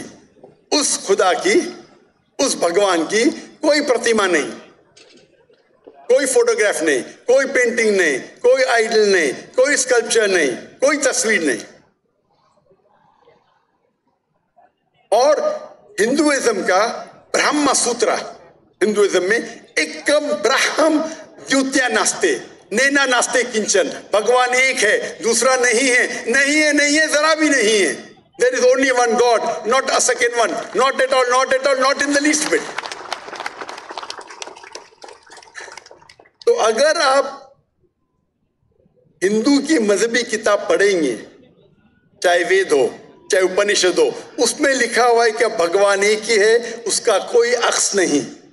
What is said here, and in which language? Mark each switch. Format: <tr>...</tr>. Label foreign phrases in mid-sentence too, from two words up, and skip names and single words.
<ur>اس خدا کی, اس بھگوان کی کوئی پرتیما نہیں, کوئی فوٹوگراف نہیں, کوئی پینٹنگ نہیں, کوئی آئیڈل نہیں, کوئی اسکلپچر نہیں, کوئی تصویر نہیں. اور ہندوازم کا برہم سوترا, ہندوازم میں</ur> <sa>एकम् ब्रह्म द्वितीया नास्ते, नेना नास्ते किंचन.</sa> <ur>بھگوان ایک ہے, دوسرا نہیں ہے, نہیں ہے, نہیں ہے, ذرا بھی نہیں ہے.</ur> <en>There is only one God, not a second one, not at all, not at all, not in the least bit.</en> <ur>تو اگر آپ ہندو کی مذہبی کتاب پڑھیں گے, چاہے وید ہو چاہے اپنشد ہو, اس میں لکھا ہوا ہے کہ بھگوان ایک ہی ہے, اس کا کوئی عکس نہیں.</ur>